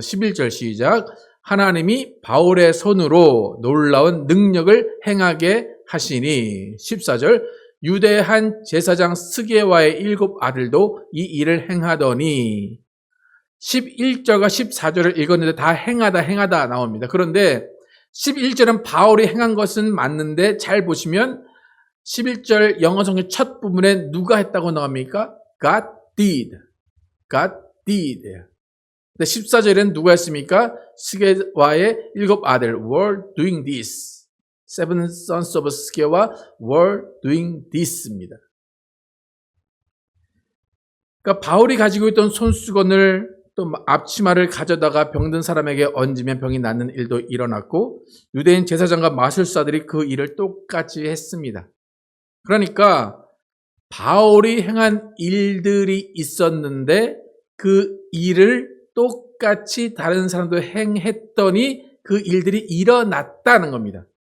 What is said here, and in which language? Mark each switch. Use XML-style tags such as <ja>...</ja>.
<ko>11절 시작. 하나님이 바울의 손으로 놀라운 능력을 행하게 하시니 14절 유대한 제사장 스게와의 7 아들도 이 일을 행하더니 11절과 14절을 읽었는데 다 행하다 나옵니다. 그런데 11절은 바울이 행한 것은 맞는데 잘 보시면 11절 영어 성경 첫 부분에 누가 했다고 나옵니까?</ko> <en>God did. God did.</en> <ko>근데 14절에는 누가 했습니까? 스게와의 7 아들</ko> <en>were doing this. Seven sons of 스게와 were doing this입니다.</en> <ko>그러니까 바울이 가지고 있던 손수건을 또 앞치마를 가져다가 병든 사람에게 얹으면 병이 낫는 일도 일어났고 유대인 제사장과 마술사들이 그 일을 똑같이 했습니다. 그러니까 바울이 행한 일들이 있었는데 그 일을 똑같이 다른 사람도 행했더니 그 일들이 일어났다는 겁니다.</ko>